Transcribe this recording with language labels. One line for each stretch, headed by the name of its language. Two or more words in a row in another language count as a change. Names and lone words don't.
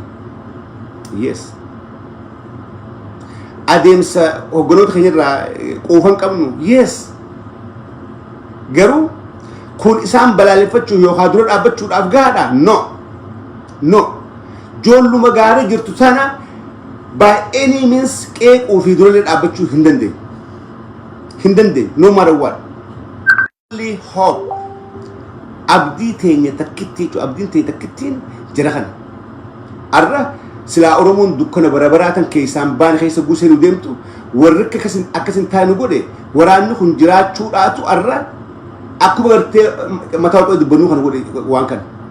English: Yes.
Oromo: Adeemsa hogganoota keenyarraa quufan qabnu yes. Garuu kun isaan balaaleffachuuf yookaan dura dhaabbachuudhaaf gaadha no joolluma gaarii jirtu sana
English: by any means
Oromo: qeequu fi dura dhaabbachuu hin dandeenye
English: no matter what. Only hope
Oromo: abdii teenya takkittiin jira kana arra sila Oromoon dukkana barabaraatan keessaan baan keessa gusee nu deemtu warri akkasin taanu godhe waraanni kun jiraachuudhaatu arra akkuma gartee mataa wal dubbannuu kana godhe waan kana